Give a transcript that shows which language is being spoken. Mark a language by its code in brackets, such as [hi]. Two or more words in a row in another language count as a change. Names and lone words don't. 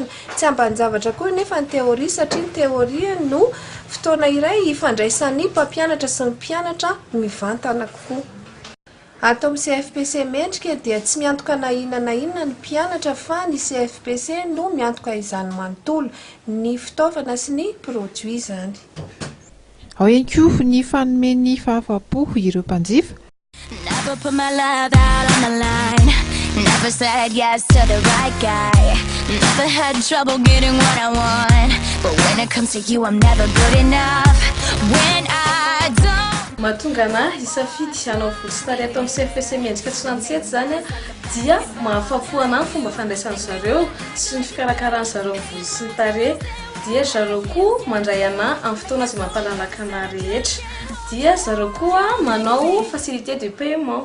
[mg] Tsy ambanin-javatra koa nefa ny teoria, satria ny teoria no fotoana iray ifandraisan'ny mpampianatra sy ny mpianatra mivantana kokoa. Ato amin'ny CFPC mendrika dia tsy miantoka na inona ny mpianatra fa ny CFPC no miantoka izany manontolo ny fitaovana sy ny produit izany. Ao ihany koa ny fanomeny fahafa-po ireo mpanjifa. [en] Never put my love out on the line. Never said yes to the right guy. Never had trouble getting what I want. But when it comes to you, I'm never good enough. When I don't. [mg] Mahatonga ana hisafidy hanao volo sy tarehy ato amin'ny CFPC mendrika 67 zany dia mahafapo ana ny fomba fandraisan'ny zareo sy ny fikarakarany zareo volo sy ny tarehy. Dia zareo koa mandray ana amin'ny fotoana izay mampalalaka ana rehetra. Dia zareo koa manao [fr] facilité de paiement.